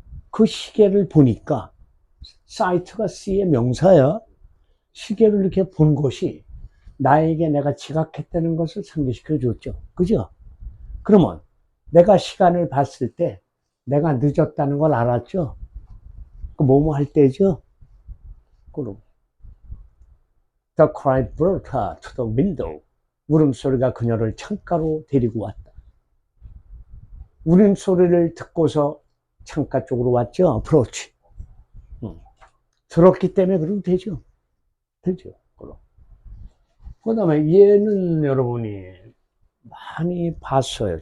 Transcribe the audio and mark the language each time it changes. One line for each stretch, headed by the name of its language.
Korean: 그 시계를 보니까 사이트가 C의 명사야. 시계를 이렇게 본 것이 나에게 내가 지각했다는 것을 상기시켜 줬죠. 그죠? 그러면 내가 시간을 봤을 때 내가 늦었다는 걸 알았죠? 그 뭐뭐 할 때죠?
English: 그럼 The cry brought her to the window.
Korean: 울음소리가 그녀를 창가로 데리고 왔다. 울음소리를 듣고서 창가 쪽으로 왔죠?
English: approach.
Korean: 들었기 때문에 그러면 되죠. 되죠. 그 다음에 얘는 여러분이 많이 봤어요.